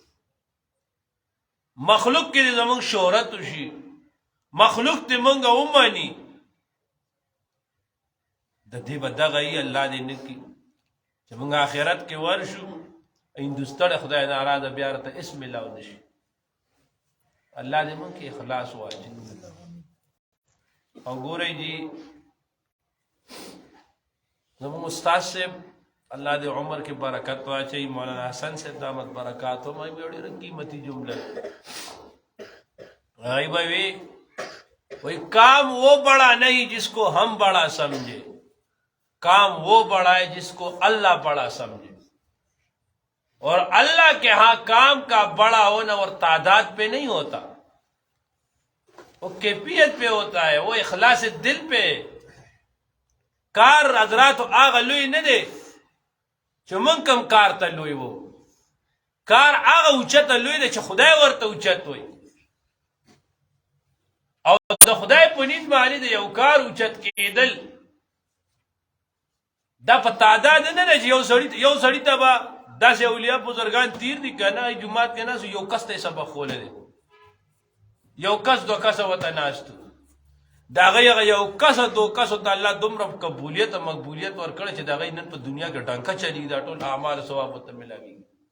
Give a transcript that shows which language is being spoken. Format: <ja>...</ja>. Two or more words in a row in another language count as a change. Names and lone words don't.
<ps>مخلوق کې دې زموږ شهرت وشي مخلوق دې موږ ومني د دې به دغه یي الله دې نه کړي چې موږ آخرت کې ورشو هندوستړی خدای ناراضه بیا راته اسم ملاو نه شي الله دې موږ کې اخلاص واچي او ګورئ جي زموږ استاد صاحب الله دې عمر کې برکت واچي مولانا حسن صاحب دامت برکات هم ای ډېره قیمتي جمله</ps> <ur>ای بھائی وہی کام وہ بڑا نہیں جس کو ہم بڑا سمجھے کام وہ بڑا ہے جس کو اللہ بڑا سمجھے اور اللہ کے ہاں کام کا بڑا ہونا اور تعداد پہ نہیں ہوتا وہ کیفیت پہ ہوتا ہے وہ اخلاص دل پہ کار حضرات</ur> <ps>آغا لوی نہ دے چې من کم کار ته لوی وو کار هغه اوچته لوی دی چې خدای ورته اوچت وي او د خدای په نید باندې د یو کار اوچت کېدل دا په تعداد نه دی چې یو سړي ته به داسې اولیاء بزرګان تیر دي که نه جومات کې ناست یو کس ته یې سبق ښوولی دی یو کس دوه کسه ورته ناست د هغه یو کسه دوه کسو ته الله دومره قبولیت او مقبولیت ورکړی چې د هغې نن په دنیا کې ډنکه چلېږي دا ټول اعمال ثواب ورته ملاوېږي</ps>